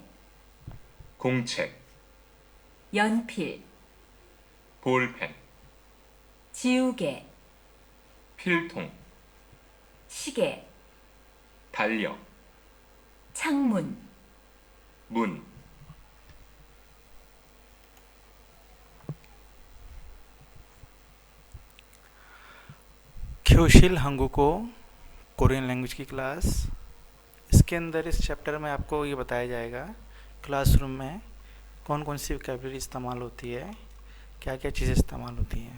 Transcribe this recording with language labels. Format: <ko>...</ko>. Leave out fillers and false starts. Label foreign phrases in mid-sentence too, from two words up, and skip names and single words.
<ko>공책, 연필, 볼펜, 지우개, 필통, 시계, 달력, 창문, 문, 교실 한국어</ko> <en>Korean language</en> <hi>की क्लास। इसके अंदर इस चैप्टर में आपको ये बताया जाएगा क्लासरूम में कौन कौन सी वोकैबुलरी इस्तेमाल होती है, क्या क्या चीज़ें इस्तेमाल होती हैं।</hi>